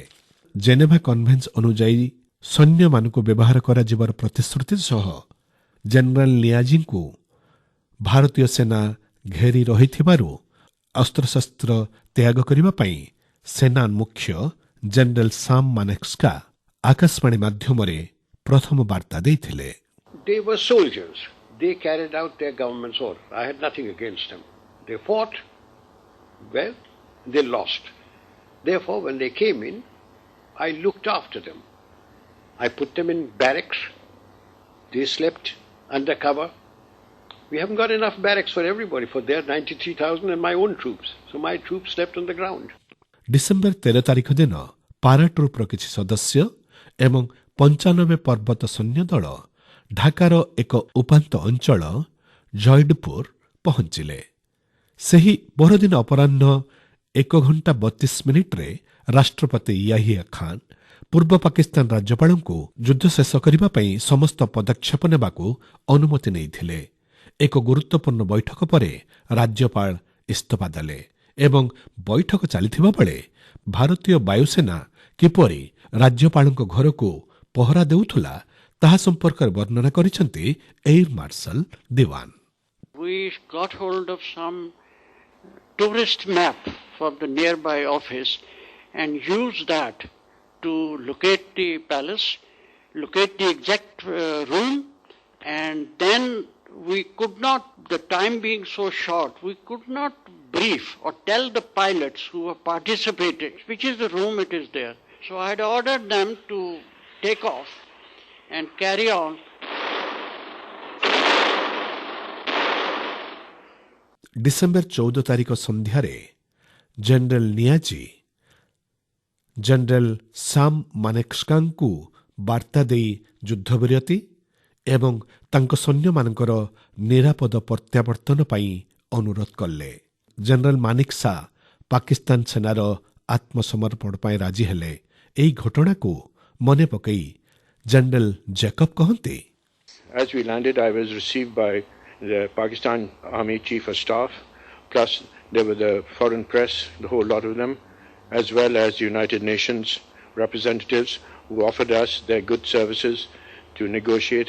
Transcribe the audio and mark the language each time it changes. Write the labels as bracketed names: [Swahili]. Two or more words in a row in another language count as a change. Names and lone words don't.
[Odia] ଜେନେଭା କନଭେନ୍ସ ଅନୁଯାୟୀ ସୈନ୍ୟମାନଙ୍କୁ ବ୍ୟବହାର କରାଯିବାର ପ୍ରତିଶ୍ରୁତି ସହ ଜେନେରାଲ ନିଆଜୀଙ୍କୁ ଭାରତୀୟ ସେନା ଘେରି ରହିଥିବାରୁ ଅସ୍ତ୍ରଶସ୍ତ୍ର ତ୍ୟାଗ କରିବା ପାଇଁ ସେନା ମୁଖ୍ୟ ଜେନେରାଲ ସାମ୍ ମାନେକ୍ସକା ଆକାଶବାଣୀ ମାଧ୍ୟମରେ ପ୍ରଥମ ବାର୍ତ୍ତା ଦେଇଥିଲେ। [English] They were soldiers. They carried out their government's order. I had nothing against them. They fought. Well, they lost. Therefore, when they came in, I looked after them. I put them in barracks. They slept under cover. We haven't got enough barracks for everybody, for their 93,000 and my own troops. So my troops slept on the ground. [Odia] ଡିସେମ୍ବର 13 ତାରିଖ ଦିନ ପାରାଟ୍ରୁପ୍ର କିଛି ସଦସ୍ୟ ଏବଂ 95 ପର୍ବତ ସୈନ୍ୟ ଦଳ ଢାକାର ଏକ ଉପାନ୍ତ ଅଞ୍ଚଳ ଜୟଡପୁର ପହଞ୍ଚିଲେ। ସେହି ପରଦିନ ଅପରାହ୍ନ 1:32 ରାଷ୍ଟ୍ରପତି ୟାହିୟା ଖାନ୍ ପୂର୍ବ ପାକିସ୍ତାନ ରାଜ୍ୟପାଳଙ୍କୁ ଯୁଦ୍ଧ ଶେଷ କରିବା ପାଇଁ ସମସ୍ତ ପଦକ୍ଷେପ ନେବାକୁ ଅନୁମତି ନେଇଥିଲେ। ଏକ ଗୁରୁତ୍ୱପୂର୍ଣ୍ଣ ବୈଠକ ପରେ ରାଜ୍ୟପାଳ ଇସ୍ତଫା ଦେଲେ ଏବଂ ବୈଠକ ଚାଲିଥିବା ବେଳେ ଭାରତୀୟ ବାୟୁସେନା କିପରି ରାଜ୍ୟପାଳଙ୍କ ଘରକୁ ପହରା ଦେଉଥିଲା ତାହା ସମ୍ପର୍କରେ ବର୍ଣ୍ଣନା କରିଛନ୍ତି ଏୟାର ମାର୍ଶାଲ ଦିୱାନ। [English] We got hold of some tourist map from the nearby office and used that to locate the palace, locate the exact room, and then we could not, the time being so short, we could not brief or tell the pilots who were participating which is the room it is there. So I had ordered them to take off and carry on. [Odia] ଡିସେମ୍ବର 14 ତାରିଖ ସନ୍ଧ୍ୟାରେ ଜେନେରାଲ ନିଆଜି ଜେନେରାଲ ସାମ୍ ମାନେକ୍ସକାଙ୍କୁ ବାର୍ତ୍ତା ଦେଇ ଯୁଦ୍ଧବିରତି ଏବଂ ତାଙ୍କ ସୈନ୍ୟମାନଙ୍କର ନିରାପଦ ପ୍ରତ୍ୟାବର୍ତ୍ତନ ପାଇଁ ଅନୁରୋଧ କଲେ। ଜେନେରାଲ ମାନେକ୍ସା ପାକିସ୍ତାନ ସେନାର ଆତ୍ମସମର୍ପଣ ପାଇଁ ରାଜି ହେଲେ। ଏହି ଘଟଣାକୁ ମନେ ପକାଇ ଜେନେରାଲ ଜେକବ କହନ୍ତି, [English] As we landed, I was received by the Pakistan Army Chief of Staff, plus there were the foreign press, the whole lot of them, as well as United Nations representatives who offered us their good services to negotiate.